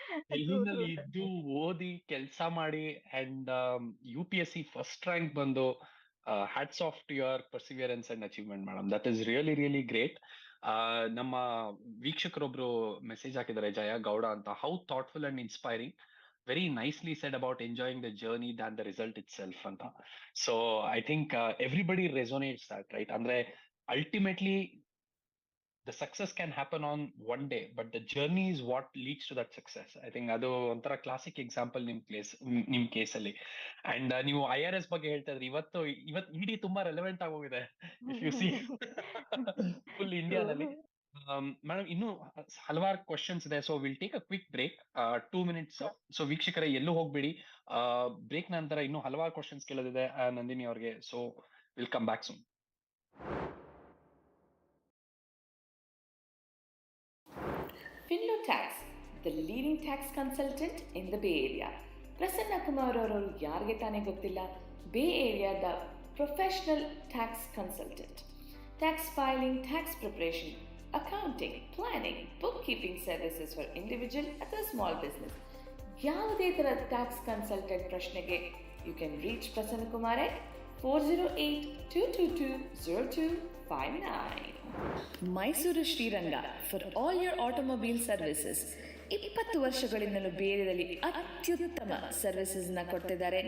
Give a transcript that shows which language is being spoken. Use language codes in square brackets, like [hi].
[kn] ಡೆಲ್ಲಿನಲ್ಲಿ ಇದ್ದು ಓದಿ ಕೆಲಸ ಮಾಡಿ ಅಂಡ್ UPSC ಫಸ್ಟ್ ರ್ಯಾಂಕ್ ಬಂದು, [en] Hats off to your perseverance and achievement madam. That is really really great. [kn] ನಮ್ಮ ವೀಕ್ಷಕರೊಬ್ರು ಮೆಸೇಜ್ ಹಾಕಿದ್ದಾರೆ, ಜಯ ಗೌಡ ಅಂತ. [en] How thoughtful and inspiring, very nicely said about enjoying the journey than the result itself anta. So I think everybody resonates that, right? Andre ultimately the success can happen on one day, but the journey is what leads to that success. I think [kn] adu ontara [en] classic example nim case alli. [kn] And ನೀವು IRS ಬಗ್ಗೆ ಹೇಳ್ತಾ ಇದ್ರಿ, ಇವತ್ತು ಇಡೀ ತುಂಬಾ relevant ಆಗೋಗಿದೆ [en] if you see [kn] full ಇಂಡಿಯಾದಲ್ಲಿ. [en] madam, [kn] ಇನ್ನೂ ಹಲವಾರು ಕ್ವಶನ್ಸ್ ಇದೆ, [en] So will take a quick break, 2 minutes. [kn] So ವೀಕ್ಷಕರೇ, ಎಲ್ಲೂ ಹೋಗ್ಬೇಡಿ. ಬ್ರೇಕ್ ನಂತರ ಇನ್ನೂ ಹಲವಾರು ಕ್ವಶನ್ಸ್ ಕೇಳೋದಿದೆ ನಂದಿನಿ ಅವ್ರಿಗೆ. [en] So will come back soon. Finlo-Tax, the leading tax consultant in the Bay Area. [kn] Prasanna Kumar ಅವರು ಯಾರಿಗೆ ತಾನೇ ಗೊತ್ತಿಲ್ಲ, ಬೇ ಏರಿಯಾದ professional tax consultant. [en] Tax filing, tax preparation, accounting, planning, bookkeeping services for individual ಅಥವಾ small business. [kn] ಯಾವುದೇ ಥರದ tax consultant ಪ್ರಶ್ನೆಗೆ [en] you can reach [kn] Prasanna Kumar at 408-222-0259. [en] Mysuru Sriranga for all your automobile services. [kn] 20 ವರ್ಷಗಳಿಂದಲೂ ಬೇರೆಯಲ್ಲಿ ಅತ್ಯುತ್ತಮ ಸರ್ವಿಸಸ್ನ ಕೊಡ್ತಿದ್ದಾರೆ.